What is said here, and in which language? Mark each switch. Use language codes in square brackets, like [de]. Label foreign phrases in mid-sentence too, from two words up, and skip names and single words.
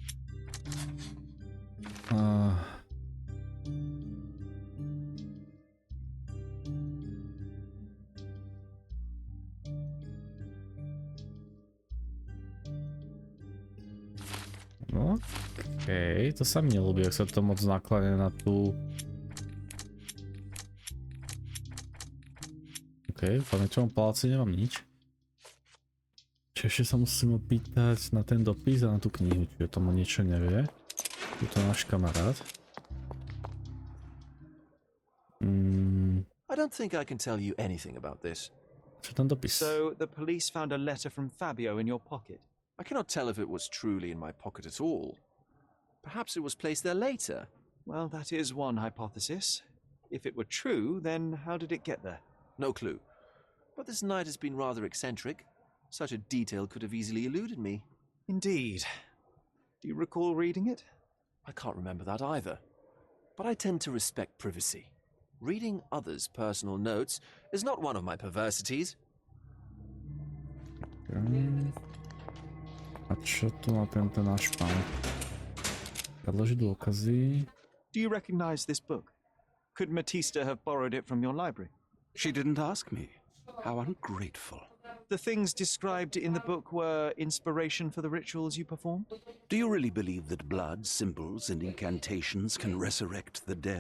[sk] No, okej, to sa mi nelúbi, ak sa to moc nakláňa na tú... Okej, v pamäťovom paláci nemám nič. Čiže ešte sa musím opýtať na ten dopis a na tú knihu, čiže tomu niečo nevie. Je to náš kamarát. [en] I don't think I can tell you anything about this. [sk] Čo ten dopis? [en] So the police found a letter from Fabio in your pocket. I cannot tell if it was truly in my pocket at all. Perhaps it was placed there later. Well, that is one hypothesis. If it were true, then how did it get there? No clue. But this night has been rather eccentric. Such a detail could have easily eluded me. Indeed. Do you recall reading it? I can't remember that either. But I tend to respect privacy. Reading others' personal notes is not one of my perversities. [sk] A čo tu má tento náš pán? Predložiť dôkazy. [en] Do you recognize this book? Could Matista have borrowed it from your library? She didn't ask me. How ungrateful. The things described in the book were inspiration for the rituals you performed? Do you really believe that blood, symbols, and incantations can resurrect the dead?